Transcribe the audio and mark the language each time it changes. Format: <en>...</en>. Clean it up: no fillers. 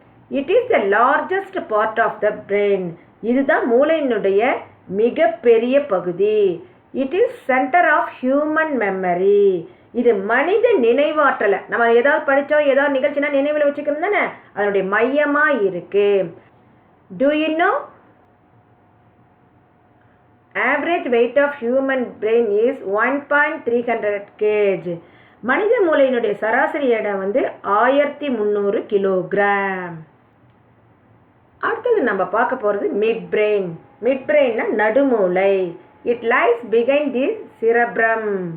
<en>It is the largest part of the brain.</en> <ta>இதுதான் மூளையினுடைய மிகப்பெரிய பகுதி.</ta> <en>It is centre of human memory.</en> <ta>இது மனித நினைவாற்றலை, நம்ம ஏதாவது படித்தோம், ஏதாவது நிகழ்ச்சினா நினைவில் வச்சுக்கணும் தானே, அதனுடைய மையமாக இருக்கு.</ta> <en>Do you know average weight of human brain is 1.300 kg.</en> <ta>மனித மூளையினுடைய சராசரி எடை வந்து 1300 கிலோகிராம். அடுத்தது நம்ம பார்க்க போகிறது mid brain. Mid பிரெயின்னா நடுமூளை.</ta> <en>It lies behind the cerebrum.</en>